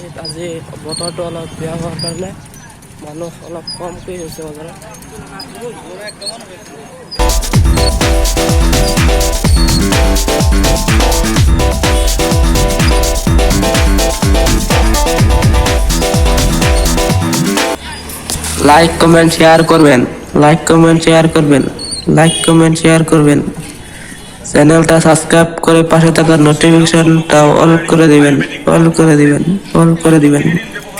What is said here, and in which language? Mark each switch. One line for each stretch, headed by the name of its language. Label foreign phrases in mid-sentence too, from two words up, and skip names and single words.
Assamese: আজি বতৰটো অলপ বেয়া হোৱাৰ কাৰণে মানুহ অলপ কমকৈ হৈছে বজাৰত।
English: like comment share
Bangla: করবেন,
English: like comment share
Bangla: করবেন,
English: like comment share
Bangla: করবেন। চ্যানেলটা সাবস্ক্রাইব করে পাশে থাকা নোটিফিকেশনটা অল করে দিবেন, অল করে দিবেন, অল করে দিবেন।